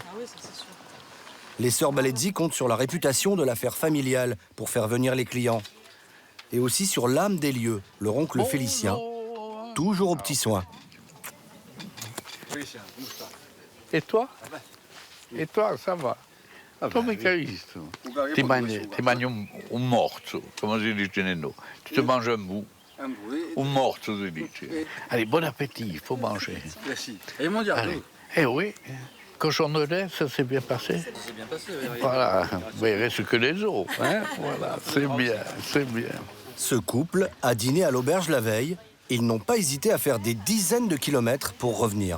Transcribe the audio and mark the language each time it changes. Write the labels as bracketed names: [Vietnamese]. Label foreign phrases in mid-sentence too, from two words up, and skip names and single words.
[French] Les sœurs Balezzi comptent sur la réputation de l'affaire familiale pour faire venir les clients. Et aussi sur l'âme des lieux, leur oncle Félicien, toujours aux petits soins. Et toi? E toi, ça va? [Italian] Come che hai visto? Ti mangi un morso, come si dice nel nord. [French] Tu te manges un bout. [Italian] Un morso, si dice. [French] Allez, bon appétit, il faut manger. Merci. Et mon diable. Eh oui, cochon de lait, ça s'est bien passé? Ça s'est bien passé, oui. Voilà, mais il reste que les os, hein? Voilà, c'est bien, c'est bien. Ce couple a dîné à l'auberge la veille. Ils n'ont pas hésité à faire des dizaines de kilomètres pour revenir.